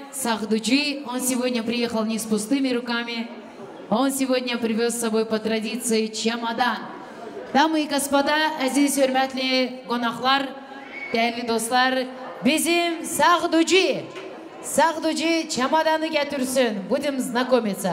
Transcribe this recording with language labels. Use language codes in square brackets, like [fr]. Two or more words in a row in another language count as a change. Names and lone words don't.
[ru] Сахдуджи, он сегодня приехал не с пустыми руками, он сегодня привез с собой по традиции чемодан. Дамы и господа, [tr] aziz hürmetli konaklar, değerli dostlar, bizim Сахдуджи чемоданı getirsin, [ru] будем знакомиться.